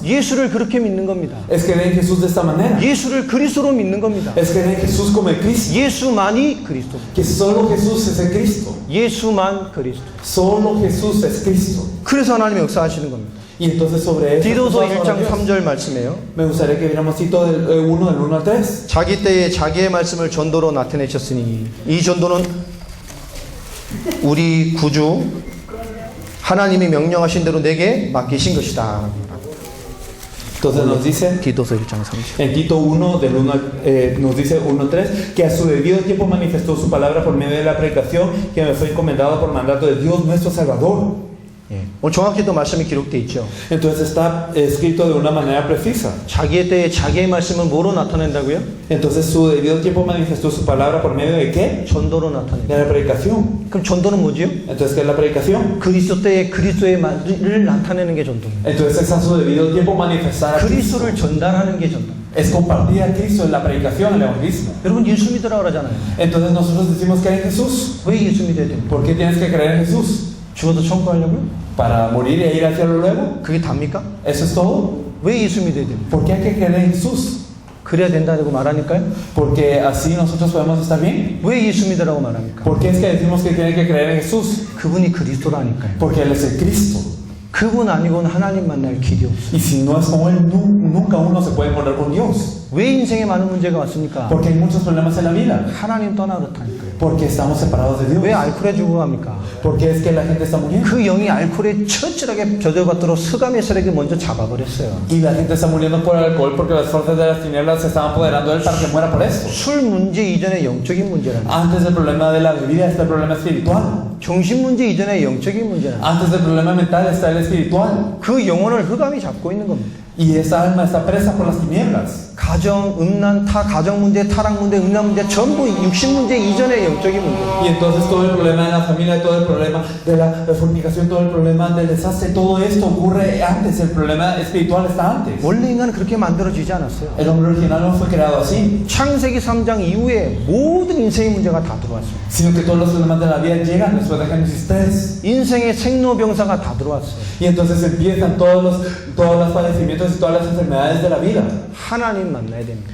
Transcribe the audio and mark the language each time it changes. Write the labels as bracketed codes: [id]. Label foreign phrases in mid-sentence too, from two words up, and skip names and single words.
[ko] 예수를 그렇게 믿는 겁니다. [es] Es creer en Jesús de esta manera. [ko] 예수를 그리스도로 믿는 겁니다. [es] Es creer en Jesús como el Cristo. [ko] 예수만이 그리스도. [es] Que solo Jesús es el Cristo. [ko] 예수만 그리스도. [es] Solo Jesús es Cristo. [ko] 그래서 하나님이 역사하시는 겁니다. [es] Y entonces sobre eso, [ko] 디도서 1장 3절 말씀이에요. [es] me gustaría que viéramos Tito del 1 al 3. [ko] 자기 때에 자기의 말씀을 전도로 나타내셨으니 이 전도는 우리 구주 하나님이 명령하신 대로 내게 맡기신 것이다. [es] Entonces nos dice [ko] 디도서 1장 3절. [es] en Tito 1 del 1 nos dice 1:3 que a su debido tiempo manifestó su palabra por medio de la predicación que me fue encomendada por mandato de Dios nuestro Salvador. [ko] 예. 오늘 정확히 또 말씀이 기록되어 있죠. [es] Entonces está escrito de una manera precisa. [ko] 자기의 때에 자기의 말씀을 뭐로 나타낸다고요? [es] Entonces su debido tiempo manifestó su palabra por medio de qué? [ko] 전도로 나타낸다. [es] De la predicación. [ko] 그럼 전도는 뭐지요? [es] Entonces ¿qué es la predicación? [ko] 그리스도 때에 그리스도의 말을 나타내는 게 전도입니다. [es] Entonces es a su debido tiempo manifestar a Cristo. [ko] 그리스도를 전달하는 게 전도. [es] Es compartir a Cristo en la predicación, el evangelismo. [ko] 여러분 예수 믿으라 그러잖아요. [es] Entonces nosotros decimos creer en Jesús. [ko] 왜 예수 믿어야 됩니까? [es] ¿Por qué tienes que creer en Jesús? [ko] 죽어도 천국 가려고요? [es] ¿Para morir e ir al cielo luego? [ko] 그게 답니까? [es] ¿Eso es todo? [ko] 왜 예수 믿어야 됩니까? [es] ¿Por qué hay que creer en Jesús? [ko] 그래야 된다고 말하니까요? [es] ¿Porque así nosotros podemos estar bien? [ko] 왜 예수 믿으라고 말합니까? [es] ¿Por qué es que decimos que tienen que creer en Jesús? [ko] 그분이 그리스도라니까요. [es] Porque Él es el Cristo. [ko] 그분 아니고는 하나님 만날 길이 없어요. [es] Y si no es como Él, nunca uno se puede encontrar con Dios. [ko] 왜 인생에 많은 문제가 왔습니까? [es] Porque hay muchos problemas en la vida. [ko] 하나님 떠나 그렇다니까요. [es] Porque estamos separados de [ko] 왜 [es] Dios. [ko] 알코올에 죽어갑니까? [es] Porque es que la gente está muriendo. [ko] 그 영이 알코올에 처절하게 젖어받도록 스감의 세력이 먼저 잡아버렸어요. [es] Y la gente está muriendo por el alcohol porque las fuerzas de las tinieblas se están apoderando de él para que muera por eso. [ko] 술 문제 이전에 영적인 문제라는 [es] Antes del problema de la bebida está el problema espiritual. [ko] 정신 문제 이전에 영적인 문제라는 [es] Antes del problema mental está el espiritual. [ko] 그 영혼을 흑암이 잡고 있는 겁니다. [es] Y esa alma está presa por las tinieblas. [ko] 가정, 음란, 가정 문제, 타락 문제, 음란 문제 전부 육신 문제 이전에 영적인 문제. [es] Y entonces todo el problema de la familia, todo el problema de la fornicación, todo el problema del desastre, todo esto ocurre antes. El problema espiritual está antes. [ko] 원래 인간은 그렇게 만들어지지 않았어요. [es] El hombre original no fue creado así, [ko] 창세기 3장 이후에 모든 인생의 문제가 다 들어왔어요. [es] sino que todos los problemas de la vida llegan después de Génesis 3. [ko] 인생의 생로병사가 다 들어왔어요. [es] Y entonces empiezan todos los padecimientos y todas las enfermedades de la vida. [ko] 하나님 만나야 됩니다.